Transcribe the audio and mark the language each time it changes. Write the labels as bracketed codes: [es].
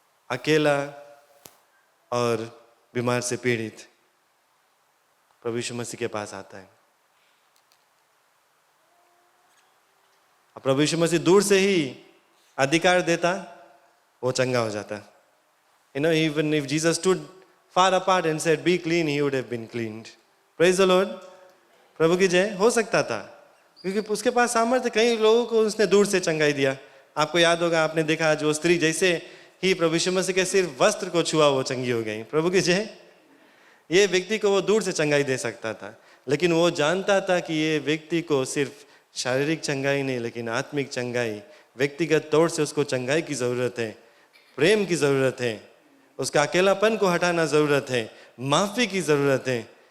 [hi] अकेला और बीमार से पीड़ित प्रभु यीशु मसीह के पास आता है। प्रभु यीशु मसीह दूर से ही अधिकार देता, वो चंगा हो जाता। [en] Even if Jesus stood far apart and said, "Be clean," he would have been cleaned. Praise the Lord. [hi] प्रभु की जय। हो सकता था, क्योंकि उसके पास सामर्थ्य। कई लोगों को उसने दूर से चंगाई दिया। आपको याद होगा, आपने देखा, जो स्त्री जैसे ही प्रभु यीशु मसीह के सिर्फ वस्त्र को छुआ, वो चंगी हो गई। प्रभु की जय। ये व्यक्ति को वो दूर से चंगाई दे सकता था, लेकिन वो जानता था कि ये व्यक्ति को सिर्फ शारीरिक चंगाई नहीं लेकिन आत्मिक चंगाई, व्यक्तिगत तौर से उसको चंगाई की ज़रूरत है, प्रेम की ज़रूरत है, उसका अकेलापन को हटाना ज़रूरत है, माफ़ी की ज़रूरत है।